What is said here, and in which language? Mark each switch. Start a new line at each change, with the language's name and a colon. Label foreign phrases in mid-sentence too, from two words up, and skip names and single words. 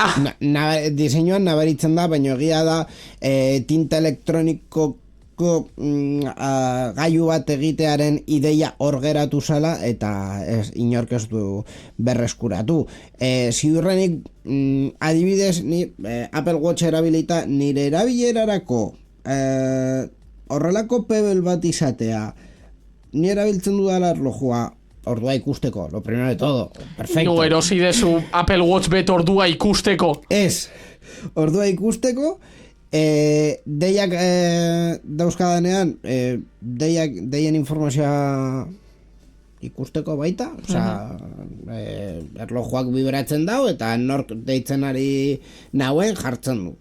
Basque: Diseinuan nabaritzen da, baina egia da tinta elektronikoko gailu bat egitearen ideia hor geratu zala eta inork ez du berreskuratu. Ziurrenik, adibidez, ni Apple Watch erabilita nire erabilerarako horrelako pebel bat izatea, ni erabiltzen dudala erlojua ordua ikusteko,
Spanish: lo primero de todo, perfecto.
Basque: No erosi dezu Apple Watch bet ordua ikusteko. Ez, ordua ikusteko, deiak dauzkadanean, deien informazioa ikusteko baita, osea, erlojuak vibratzen dau, eta nork deitzen ari nauen jartzen du.